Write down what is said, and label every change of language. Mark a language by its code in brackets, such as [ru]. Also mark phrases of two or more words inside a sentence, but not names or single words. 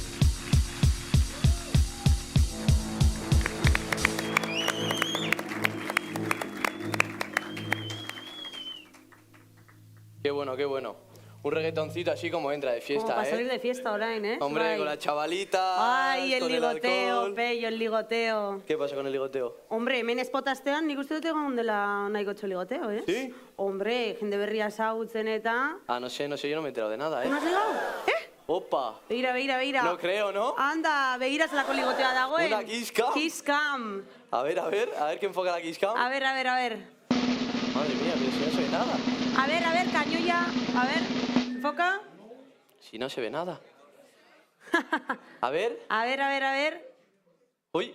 [es] Qué bueno, qué bueno. Un reggaetoncito así como entra de fiesta, Como para salir de fiesta online, ¿eh? Hombre, Ay. con la chavalita. Ay, el con ligoteo, alcohol. Pello, el ligoteo. ¿Qué pasa con el ligoteo? Hombre, [eu] hemen espotaztean nik uste dut egon dela nahikotxo ligoteo, eh? [es] ¿Sí? [eu] Hombre, jende berria ezagutzen eta... [es] Ah, no sé, yo no me he enterado de nada, ¿eh? ¿No has llegado? Opa. [eu] Begira, begira, begira. [es] No creo, ¿no? Anda, [eu] begira zelako ligotea dagoen. [es] Una [en] kiss cam. Kiss cam. [es] A ver que enfoca la [en] kiss cam. [es] A ver, a ver, a ver. Madre mía, pero si no se ve nada. A ver, cañulla. A ver, enfoca. Si no se ve nada. A ver. A ver, a ver, a ver. Uy.